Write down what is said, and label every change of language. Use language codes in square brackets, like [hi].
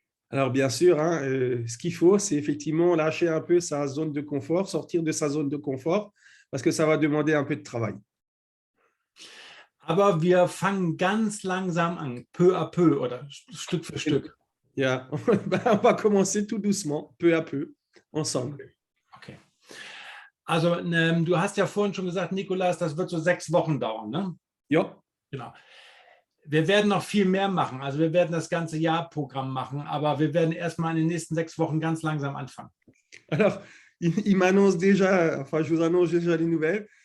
[fr] Alors, bien sûr, hein, ce qu'il faut, c'est effectivement lâcher un peu sa zone de confort, sortir de sa zone de confort, parce que ça va demander un peu de travail. [de] Aber wir fangen ganz langsam an, [fr] peu à peu [de] oder Stück für Stück. Yeah. [fr] On va commencer tout doucement, peu à peu, ensemble. Okay. [de] Also du hast ja vorhin schon gesagt, Nikolas, das wird so 6 Wochen dauern, ne? Ja. Genau. Wir werden noch viel mehr machen. Also wir werden das ganze Jahrprogramm machen, aber wir werden erstmal in den nächsten 6 Wochen ganz langsam anfangen. [fr] Alors, il m'annonce déjà, enfin, je vous annonce déjà les nouvelles.